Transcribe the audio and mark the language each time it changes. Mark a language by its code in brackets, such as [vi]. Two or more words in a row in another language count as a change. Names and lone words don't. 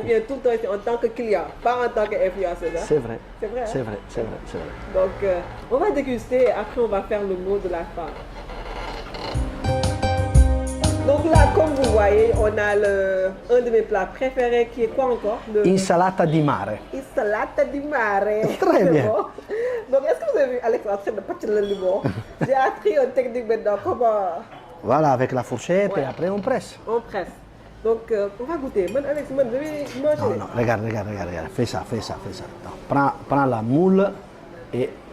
[fr] Je viens tout le temps ici en tant que client, pas en tant qu'influenceur. Hein? C'est vrai. C'est vrai. C'est vrai, c'est vrai, c'est vrai. Donc, on va déguster et après on va faire le mot de la fin. Donc là, comme vous voyez, on a un de mes plats préférés qui est quoi encore? [it] Insalata di mare. Insalata di mare. [fr] Très bien. Bon. Donc, est-ce que vous avez vu Alex en train de pâtir le limon? J'ai appris une technique maintenant, comment... Voilà, avec la fourchette et après on presse. On presse. Donc, on va goûter. Moi, Alex, moi, je vais manger. Non, regarde. Fais ça. Non, prends la moule et...